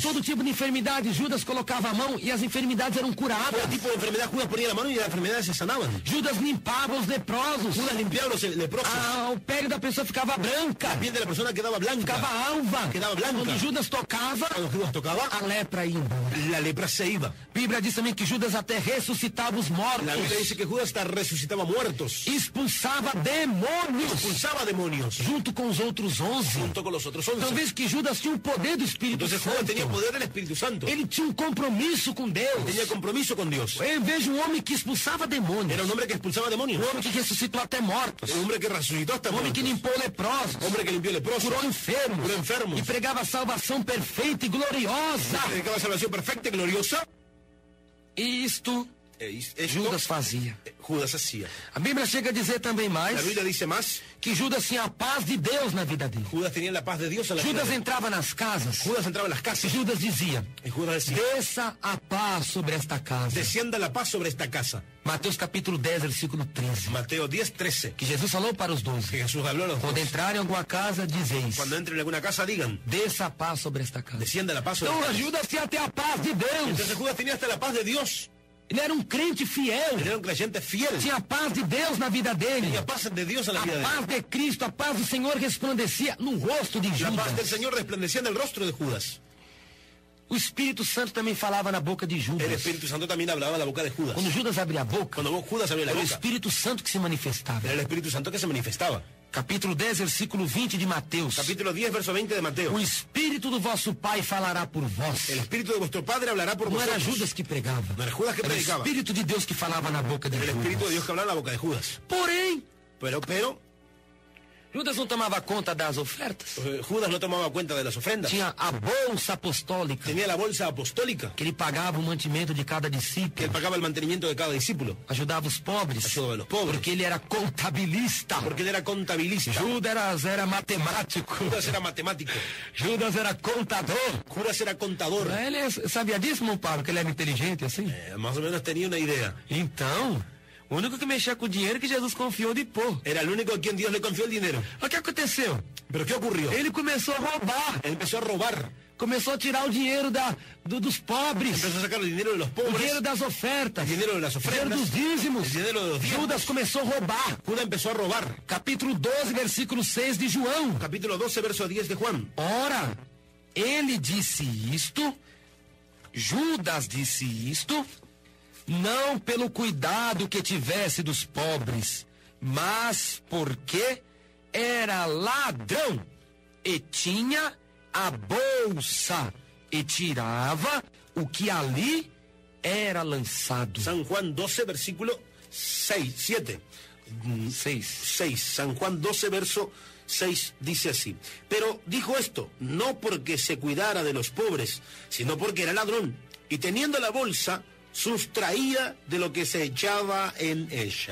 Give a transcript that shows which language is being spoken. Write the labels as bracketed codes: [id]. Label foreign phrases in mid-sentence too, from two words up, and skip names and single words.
[pt] Todo tipo de enfermidade, Judas colocava a mão e as enfermidades eram curadas. [es] Todo tipo de enfermedad Judas ponía la mano y las enfermedades se sanaban. [pt] Judas limpava os leprosos. [es] Judas limpiaba a los leprosos. [pt] O pele da pessoa ficava branca, [es] La piel de la persona quedaba blanca. [pt] ficava alva. [es] Quedava blanca. [pt] Quando Judas tocava, [es] Cuando Judas tocaba, [pt] a lepra ia embora. [es] la lepra se iba. [pt] A Bíblia diz também que Judas até ressuscitava os mortos. [es] La Biblia dice que Judas hasta resucitaba muertos. [pt] Expulsava demônios [es] Expulsaba demonios [pt] junto com os outros 11. [es] junto con los otros [pt] Então [es] 11. [pt] veja que Judas tinha o poder do Espírito [es] Entonces Judas tenía [pt] Santo. [es] poder del Espíritu Santo. [pt] Ele tinha um compromisso com Deus. [es] Tenía compromiso con Dios. [pt] Eu vejo um homem que expulsava demônios. [es] Era un hombre que expulsaba demonios. [pt] Um homem que ressuscitou até mortos. [es] Un hombre que resucitó hasta [pt] Um homem que [es] muertos. [pt] limpou leprosos. [es] Hombre que limpió leprosos. [pt] Curou enfermos. Curou enfermos. E pregava salvação perfeita e gloriosa. [es] Predicaba salvación perfecta y gloriosa. [pt] E isto [es] Esto [pt] Judas fazia. [es] Judas hacía. [pt] A Bíblia chega a dizer também mais [es] La Biblia dice más. [pt] que Judas tinha a paz de Deus na vida dele. [es] Judas tenía la paz de Dios en la vida. [pt] Judas [es] de él. [pt] entrava nas casas. [es] Judas entraba en las [pt] E [es] casas. [pt] Judas dizia: [es] Y Judas decía: [pt] desça a paz sobre esta casa. [es] descienda la paz sobre esta casa. [pt] Mateus capítulo 10, versículo 13. [es] Mateo 10, 13. [pt] Que Jesus falou para os 12. [es] Que Jesús habló a los [pt] Quando [es] 12. [pt] entrarem em alguma casa, dizeis: [es] Cuando entren en alguna casa, digan: [pt] desça a paz sobre esta casa. [es] descienda la paz sobre [pt] Então [es] esta casa. [pt] Judas tinha até a paz de Deus. [es] Entonces Judas tenía hasta la paz de Dios. [pt] Ele era um crente fiel. [es] Él era un creyente fiel. [pt] Tinha a paz de Deus na vida dele. [es] Tenía paz de Dios en la [pt] A [es] vida de él. [pt] paz de Cristo, a paz do Senhor resplandecia no rosto de [es] La paz del Judas. Señor resplandecía en el rostro de Judas. [pt] O Espírito Santo também falava na boca de [es] El Judas. Espíritu Santo también hablaba en la boca de Judas. [pt] Quando Judas abria a boca, [es] Cuando vos Judas abrió la [pt] era o [es] boca, [pt] Espírito Santo que se manifestava. [es] era el Espíritu Santo que se manifestaba. [pt] Capítulo 10, versículo 20 de Mateus. [es] Capítulo 10, verso 20 de Mateo. [pt] O Espírito do vosso Pai falará por vós. [es] El Espíritu de vuestro Padre hablará por [pt] Não era [es] vosotros. [pt] Judas que pregava. [es] No era Judas que [pt] Era o [es] predicaba. [pt] Espírito de Deus que falava na boca de [es] Era el Espíritu de Judas. Dios que hablaba en la boca de Judas. [pt] Porém, [es] Pero [pt] Judas não tomava conta das ofertas. [es] Judas no tomaba cuenta de las ofrendas. [pt] Tinha a bolsa apostólica, [es] Tenía la bolsa apostólica, [pt] que ele pagava o mantimento de cada [es] que él [pt] discípulo. [es] pagaba el mantenimiento de cada discípulo. [pt] Ajudava os pobres. [es] Ayudaba a los pobres. [pt] Porque ele era contabilista. [es] Porque él era contabilista. [pt] Judas era matemático. [es] Judas era matemático. [pt] Judas era contador. [es] Judas era contador. [pt] Ele sabia disso, meu Paulo, que ele era inteligente assim? [es] Más o menos tenía una idea. [pt] Então, O único que mexia com o dinheiro que Jesus confiou de pôr. [es] Era el único a quien Dios le confió el dinero. [pt] O que aconteceu? [es] ¿Pero qué ocurrió? [pt] Ele começou a roubar. [es] Él empezó a robar. [pt] Começou a tirar o dinheiro dos pobres. [es] Empezó a sacar el dinero de los [pt] O [es] pobres. [pt] dinheiro das ofertas. [es] El dinero de las [pt] O dinheiro [es] ofrendas. [pt] dos dízimos. [es] El dinero de los diezmos. [pt] Judas começou a roubar. [es] Judas empezó a robar. [pt] Capítulo 12, versículo 6 de João. [es] Capítulo 12, verso 10 de Juan. [pt] Ora, ele disse isto, Judas disse isto, não pelo cuidado que tivesse dos pobres, mas porque era ladrão e tinha a bolsa e tirava o que ali era lançado. [es] San Juan 12, versículo 7. 6. San Juan 12, verso 6 dice así: pero dijo esto no porque se cuidara de los pobres, sino porque era ladrón, y teniendo la bolsa sustraía de lo que se echaba en ella.